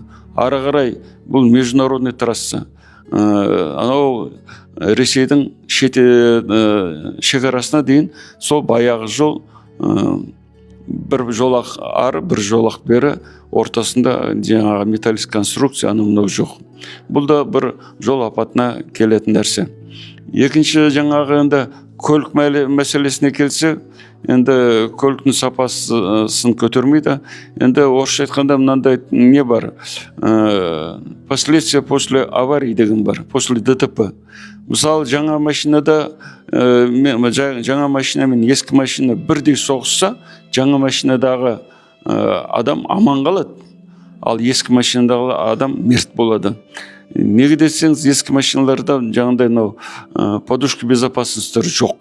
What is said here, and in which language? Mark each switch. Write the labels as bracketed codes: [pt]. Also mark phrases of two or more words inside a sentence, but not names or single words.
[kk] Ары қарай бұл [ru] международный трасса. [kk] Анау Ресейдің шекарасына дейін сол баяғы жол бір жолақ ары, бір жолақ бері, ортасында жаңағы металлист конструкция мынау жоқ. Бұл да бір жол апатына келетін нәрсе. Екінші жаңағы енді көлік мәселесіне келсе, енді көліктің сапасын көтермейді. Енді орысша айтқанда мынандай не бар? [ru] Последствия после аварии [kk] деген бар, [ru] после ДТП. [kk] Мысалы, жаңа машинада, жаңа машина мен ескі машина бірдей соғысса, жаңа машинадағы адам аман қалады, ал ескі машинадағы адам мерт болады. Неге десеңіз, ескі машиналарда жаңағыдай [ru] подушка безопасностьтары [kk] жоқ.